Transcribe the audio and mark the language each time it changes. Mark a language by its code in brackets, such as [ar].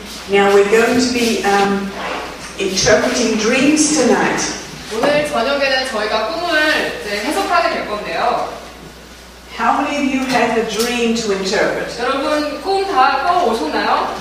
[en] Now we're going to be interpreting dreams tonight. [ko] 오늘 저녁에는 저희가 꿈을 이제 해석하게 될 건데요. [en] How many of you had a dream to interpret? [ko] 여러분 꿈 다 꿔오셨나요?